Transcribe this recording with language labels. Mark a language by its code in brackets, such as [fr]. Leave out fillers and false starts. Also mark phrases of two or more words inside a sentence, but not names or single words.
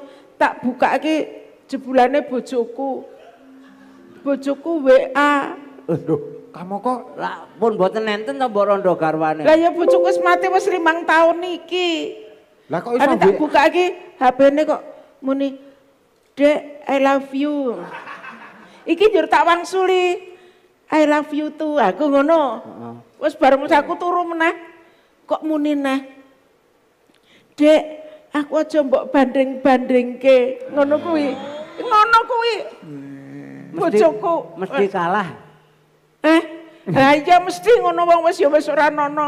[jv] Tak bukake jebulane bojoku. Bojoku WA. Lho, kamu kok lah pun mboten nenten to mbok rondo garwane. Lah ya bojoku wis mati wis 5 tahun iki. Lah kok iso tak bukake HP-ne kok muni Dek, [en] I love you. [jv] Iki njur tak wangsuli. [en] I love you too. [jv] Aku ngono. Wis bareng aku turu meneh. Kok muni neh. Dek, aku aja mbok banding-bandingke. Ngono kuwi. Ngono kuwi. Bojoku mesti kalah. Lah iya mesti ngono wong wis ya wis ora nono.